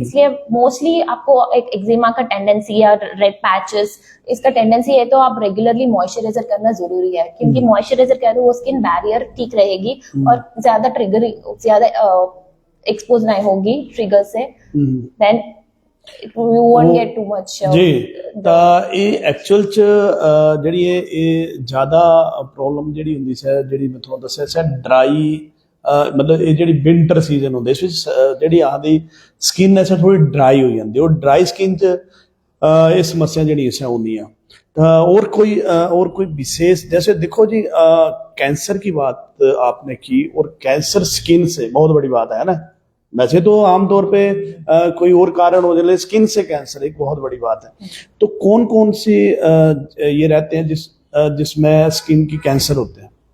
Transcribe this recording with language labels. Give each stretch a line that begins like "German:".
Hindi: इसलिए मोस्टली आपको एक एक्जिमा का टेंडेंसी या रेड पैचेस इसका टेंडेंसी है तो आप रेगुलरली मॉइस्चराइजर करना जरूरी है, क्योंकि मॉइस्चराइजर क्या है वो स्किन बैरियर ठीक रहेगी और ज्यादा ट्रिगर, ज्यादा एक्सपोज नहीं होगी ट्रिगर से, then
English: you won't get too much जी।
Punjabi: ਤਾਂ ਇਹ ਐਕਚੁਅਲ ਚ ਜਿਹੜੀ ਇਹ ਜ਼ਿਆਦਾ ਪ੍ਰੋਬਲਮ ਜਿਹੜੀ ਹੁੰਦੀ ਸੈ ਜਿਹੜੀ ਮੈਂ ਤੁਹਾਨੂੰ ਦੱਸਿਆ ਸੈ ਡਰਾਈ ਮਤਲਬ ਇਹ ਜਿਹੜੀ ਵਿੰਟਰ ਸੀਜ਼ਨ ਹੁੰਦਾ ਇਸ ਵਿੱਚ ਜਿਹੜੀ ਆਦੀ ਸਕਿਨ ਐ ਥੋੜੀ ਡਰਾਈ ਹੋ ਜਾਂਦੀ। ਉਹ ਡਰਾਈ ਸਕਿਨ ਚ ਇਹ ਸਮੱਸਿਆ ਜਿਹੜੀ ਸੈ ਹੁੰਦੀਆਂ।
Hindi: और कोई विशेष जैसे देखो जी कैंसर की बात आपने की और कैंसर स्किन से बहुत बड़ी बात है ना। वैसे तो आमतौर पे कोई और कारण हो जाए, स्किन से कैंसर एक बहुत बड़ी बात है। तो कौन कौन सी ये रहते हैं जिसमें स्किन की कैंसर होते हैं?